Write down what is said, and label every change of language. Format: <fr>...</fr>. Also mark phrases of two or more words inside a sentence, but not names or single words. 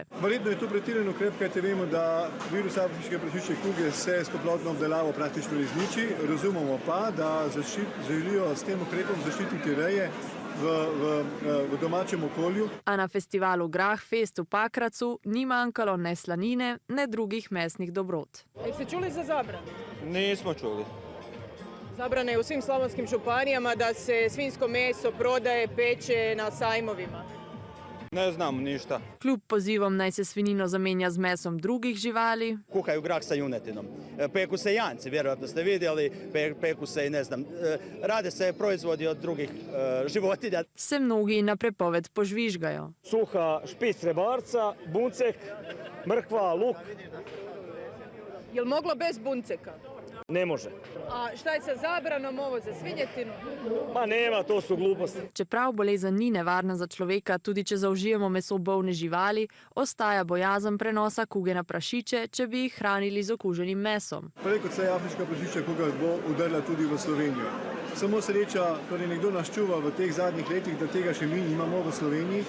<sl>Verjetno je to pretiran ukrep, kajti vemo, da virus afriške prašičje kuge se s toplotno obdelavo praktično izniči. Razumemo pa, da želijo s tem ukrepom zaščititi reje v domačem okolju. A na festivalu Grahfest v Pakracu ni manjkalo ne slanine, ne drugih mesnih dobrot.</sl> <hr>Jeste čuli za zabranu? Nismo čuli. Zabrana je u svim slavonskim županijama da se svinjsko meso prodaje, peče na sajmovima. Ne znamo ništa.</hr> <sl>Kljub pozivom naj se svinjino zamenja z mesom drugih živali,</sl> <hr>kuhaju grah sa junetinom. Peku se janci, vjerojatno ste vidjeli, peku se i ne znam, rade se proizvodi od drugih životinja.</hr> <sl>se mnogi na prepoved požvižgajo.</sl> <hr>Suha špic rebarca, buncek, mrkva, luk. Jel moglo bez bunceka? Ne može. A šta je sa zabranom ovo za svinjetinu? Ma nema, to su gluposti.</hr> <sl>Čeprav bolezen ni nevarna za človeka, tudi če zaužijemo meso bolne živali, ostaja bojazen prenosa kuge na prašiče, če bi jih hranili z okuženim mesom. Prej kot se je afriška prašičja kuga bo udrla tudi v Slovenijo. Samo sreča, torej nekdo nas čuva v teh zadnjih letih, da tega še mi imamo v Sloveniji.</sl>